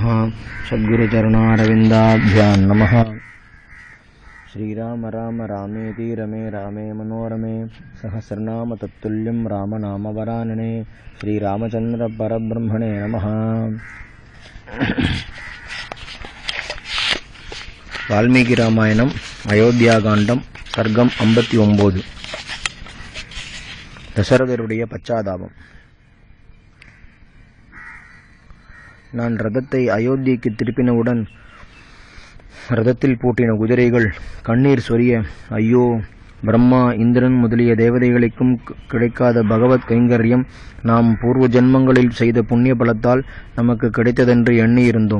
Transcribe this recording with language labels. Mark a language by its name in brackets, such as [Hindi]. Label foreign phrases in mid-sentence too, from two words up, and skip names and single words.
[Sanskrit] सद्गुरुचरणारविन्दाभ्यां नमः। श्रीराम राम रामेति रमे रामे मनोरमे सहस्रनाम तत्तुल्यं रामनामवरानने। श्रीरामचंद्र परब्रह्मणे नमः। [Tamil] वाल्मीकि रामायणம் அயோத்தியாகாண்டம் சர்க்கம் 59. தசரதருடைய பச்சாதாபம். நான் ரதத்தை அயோத்திக்கு திருப்பினவுடன் ரதத்தில் பூட்டின குதிரைகள் கண்ணீர் சொரிய, ஐயோ, பிரம்மா இந்திரன் முதலிய தேவதைகளுக்கும் கிடைக்காத பகவத் கைங்கரியம் நாம் பூர்வ ஜென்மங்களில் செய்த புண்ணிய பலத்தால் நமக்கு கிடைத்ததென்று எண்ணியிருந்தோம்.